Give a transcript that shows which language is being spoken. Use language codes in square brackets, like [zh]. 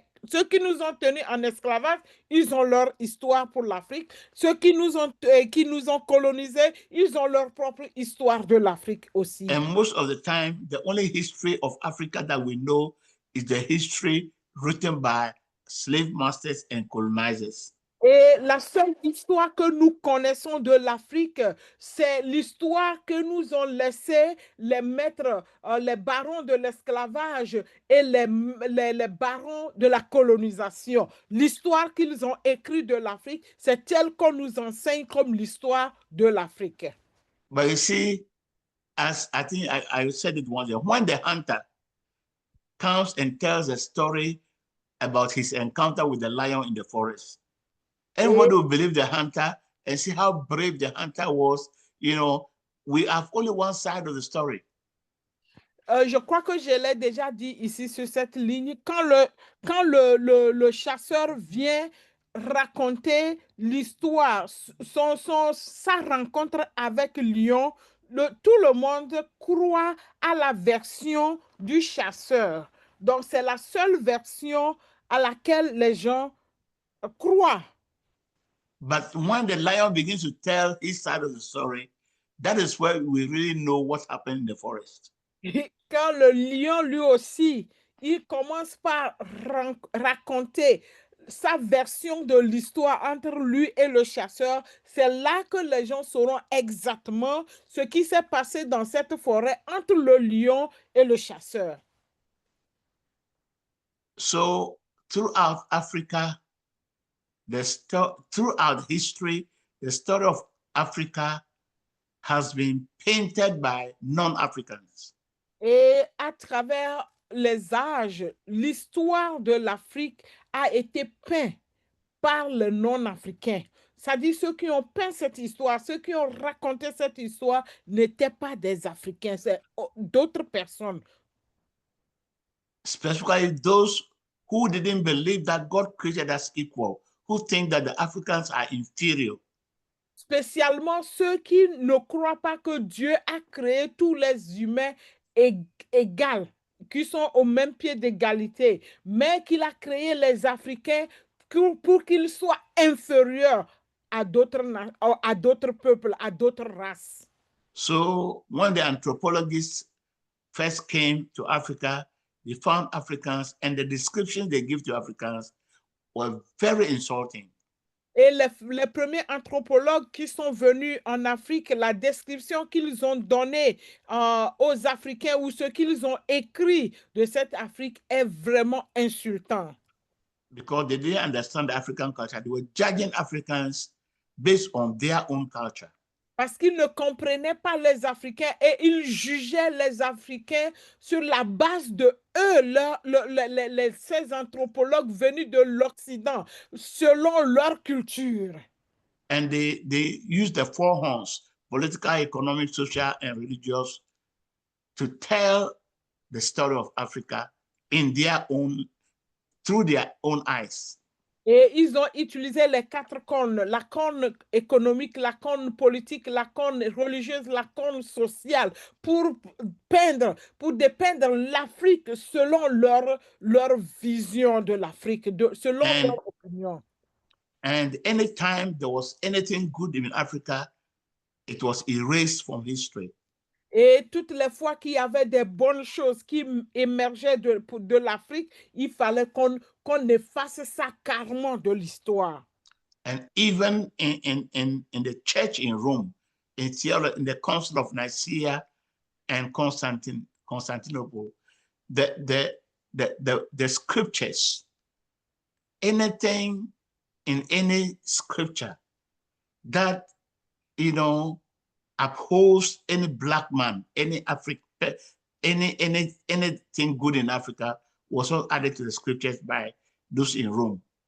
[fr] Ceux qui nous ont tenus en esclavage, ils ont leur histoire pour l'Afrique. Ceux qui nous ont colonisés, ils ont leur propre histoire de l'Afrique aussi. [en] And most of the time, the only history of Africa that we know is the history written by slave masters and colonizers. [fr] Et la seule histoire que nous connaissons de l'Afrique, c'est l'histoire que nous ont laissé les maîtres, les barons de l'esclavage et les barons de la colonisation. L'histoire qu'ils ont écrite de l'Afrique, c'est elle qu'on nous enseigne comme l'histoire de l'Afrique. [en] But you see, as I think I said it once, when the hunter comes and tells a story about his encounter with the lion in the forest, everybody will believe the hunter and see how brave the hunter was. You know, we have only one side of the story. [fr] Je crois que je l'ai déjà dit ici sur cette ligne. Quand le chasseur vient raconter l'histoire, sa rencontre avec lion, tout le monde croit à la version du chasseur. Donc, c'est la seule version à laquelle les gens croient. [en] But when the lion begins to tell his side of the story, that is where we really know what happened in the forest. [fr] Quand le lion, lui aussi, il commence par raconter sa version de l'histoire entre lui et le chasseur, c'est là que les gens sauront exactement ce qui s'est passé dans cette forêt entre le lion et le chasseur. [en] So throughout Africa, throughout history, the story of Africa has been painted by non-Africans. [fr] Et à travers les âges, l'histoire de l'Afrique a été peinte par les non-africains. C'est-à-dire ceux qui ont peint cette histoire, ceux qui ont raconté cette histoire n'étaient pas des Africains, c'est d'autres personnes. [en] Specifically those who didn't believe that God created us equal, who think that the Africans are inferior. [fr] Spécialement ceux qui ne croient pas que Dieu a créé tous les humains égaux, qui sont au même pied d'égalité, mais qu'il a créé les Africains pour qu'ils soient inférieurs à d'autres peuples, à d'autres races. [en] So when the anthropologists first came to Africa, they found Africans, and the descriptions they give to Africans were very insulting. [fr] Et les premiers anthropologues qui sont venus en Afrique, la description qu'ils ont donnée aux Africains ou ce qu'ils ont écrit de cette Afrique est vraiment insultant. [en] Because they didn't understand the African culture. They were judging Africans based on their own culture. [fr] Parce qu'ils ne comprenaient pas les Africains et ils jugeaient les Africains sur la base de eux, ces anthropologues venus de l'Occident, selon leur culture. [en] And they used the four horns, political, economic, social, and religious, to tell the story of Africa in their own, through their own eyes. [fr] Et ils ont utilisé les quatre cornes, la corne économique, la corne politique, la corne religieuse, la corne sociale, pour dépeindre l'Afrique selon leur vision de l'Afrique, selon leur opinion. [en] And anytime there was anything good in Africa, it was erased from history. [fr] Et toutes les fois qu'il y avait des bonnes choses qui émergeaient de l'Afrique, il fallait qu'on efface ça carrément de l'histoire. [en] And even in the church in Rome, in the Council of Nicaea and Constantinople, the scriptures, anything in any scripture that, upholds any black man, any African, anything good in Africa was all added to the scriptures by those in Rome.